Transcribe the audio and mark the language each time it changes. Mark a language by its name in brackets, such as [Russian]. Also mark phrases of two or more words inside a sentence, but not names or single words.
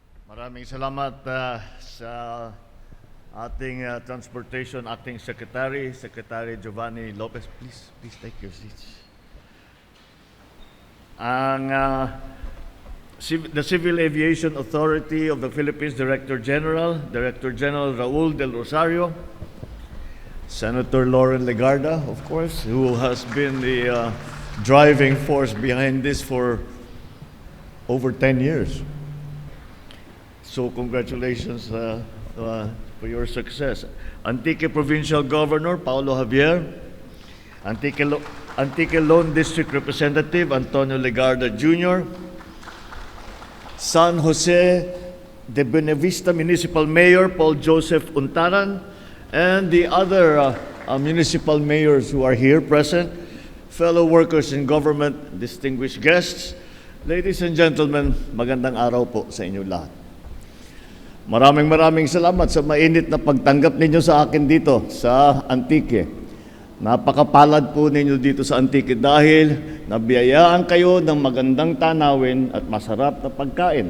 [Filipino] Maraming salamat sa ating Transportation Acting Secretary, Secretary Giovanni Lopez. [English] Please take your seats. The Civil Aviation Authority of the Philippines Director General Raul Del Rosario, Senator Loren Legarda, of course, who has been the driving force behind this for over 10 years. So congratulations for your success. Antique Provincial Governor Paulo Javier, Antique Lone District Representative Antonio Legarda Jr., San Jose de Buenavista Municipal Mayor Paul Joseph Untaran, and the other municipal mayors who are here present, fellow workers in government, distinguished guests, ladies and gentlemen, [Filipino] magandang araw po sa inyo lahat. Maraming salamat sa mainit na pagtanggap ninyo sa akin dito sa Antique. Napakapalad po ninyo dito sa Antique dahil nabiyayaan kayo ng magandang tanawin at masarap na pagkain.